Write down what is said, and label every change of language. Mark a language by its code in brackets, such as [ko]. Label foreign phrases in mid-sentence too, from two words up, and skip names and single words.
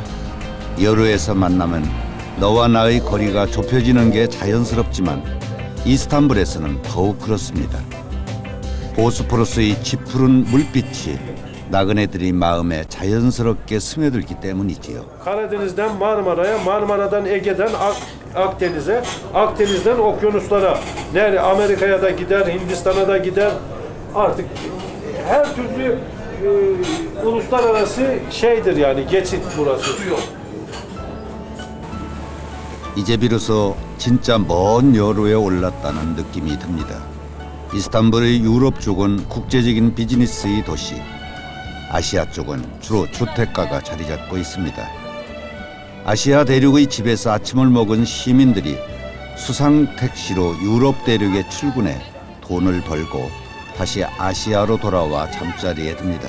[ko] 여로에서 만나면 너와 나의 거리가 좁혀지는 게 자연스럽지만 이스탄불에서는 더욱 그렇습니다. 보스포러스의 짙푸른 물빛이 나그네들이 마음에 자연스럽게 스며들기 때문이지요. [tr] Karadeniz'den Marmara'ya, Marmara'dan Ege'den Akdeniz'e, Akdeniz'den okyanuslara, nereye Amerika'ya da gider, Hindistan'a da gider. Artık her türlü uluslararası şeydir yani geçit burası. [ko] 이제 비로소 진짜 먼 여로에 올랐다는 느낌이 듭니다. 이스탄불의 유럽 쪽은 국제적인 비즈니스의 도시, 아시아 쪽은 주로 주택가가 자리 잡고 있습니다. 아시아 대륙의 집에서 아침을 먹은 시민들이 수상 택시로 유럽 대륙에 출근해 돈을 벌고 다시 아시아로 돌아와 잠자리에 듭니다.